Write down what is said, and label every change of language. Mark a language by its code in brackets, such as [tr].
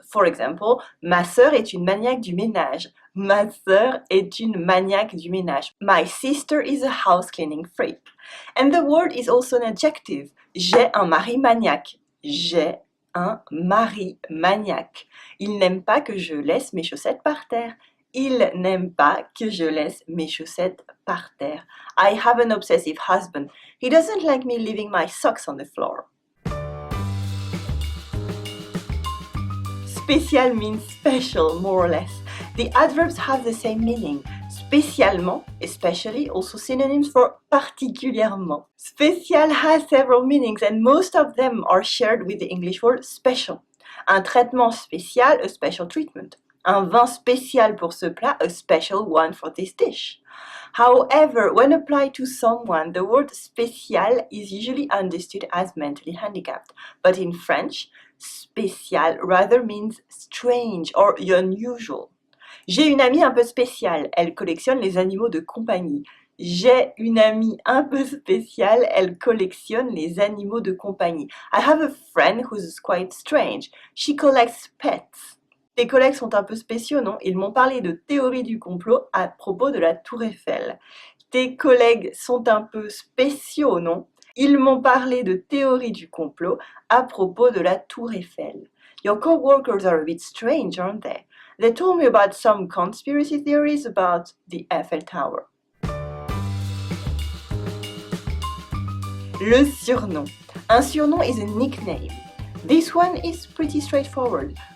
[en] For example, [fr] ma sœur est une maniaque du ménage. Ma sœur est une maniaque du ménage. [en] My sister is a house cleaning freak. And the word is also an adjective. [fr] J'ai un mari maniaque. J'ai un mari maniaque. Il n'aime pas que je laisse mes chaussettes par terre. Il n'aime pas que je laisse mes chaussettes par terre. [en] I have an obsessive husband. He doesn't like me leaving my socks on the floor. Spécial means special, more or less. The adverbs have the same meaning. Spécialement, especially, also synonyms for particulièrement. Spécial has several meanings and most of them are shared with the English word special. [fr] Un traitement spécial, [en] a special treatment. [fr] Un vin spécial pour ce plat, [en] a special one for this dish. However, when applied to someone, the word spécial is usually understood as mentally handicapped. But in French, spécial rather means strange or unusual. [fr] J'ai une amie un peu spéciale, elle collectionne les animaux de compagnie. J'ai une amie un peu spéciale, elle collectionne les animaux de compagnie. [en] I have a friend who's quite strange. She collects pets. [fr] Tes collègues sont un peu spéciaux, non? Ils m'ont parlé de théorie du complot à propos de la Tour Eiffel. Tes collègues sont un peu spéciaux, non? Ils m'ont parlé de théorie du complot à propos de la Tour Eiffel. [en] Your co-workers are a bit strange, aren't they? They told me about some conspiracy theories about the Eiffel Tower. [fr] Le surnom. Un surnom [en] is a nickname. This one is pretty straightforward.